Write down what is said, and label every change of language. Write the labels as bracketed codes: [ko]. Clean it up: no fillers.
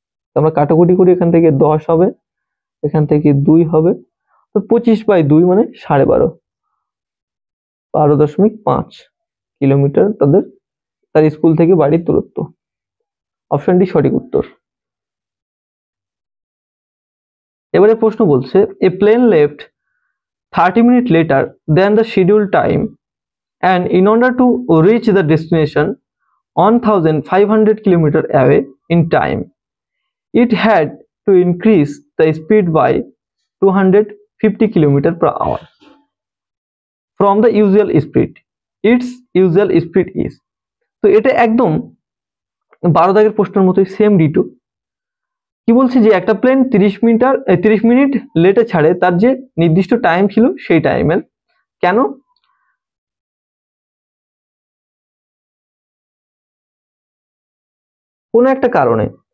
[bn] তো আমরা কাটাকুটি করি, এখান থেকে 10 হবে, এখান থেকে 2 হবে, তো 25/2 মানে 12.5, 12.5 কিলোমিটার তার স্কুল থেকে বাড়ির দূরত্ব। অপশনটি সঠিক উত্তর। এবারে প্রশ্ন বলছে, [en] A plane left 30 minutes later than the scheduled time, and in order to reach the destination 1500 km away in time, it had to increase the speed by 250 km/h from the usual speed. Its usual speed is, [bn] তো এটা একদম 12 দাগের প্রশ্নের মতোই same ditto. কি বলছে যে একটা প্লেন 30 মিনিট লেটে ছাড়ে তার যে নির্দিষ্ট টাইম ছিল সেই টাইমের, কেন, কোনো একটা কারণে।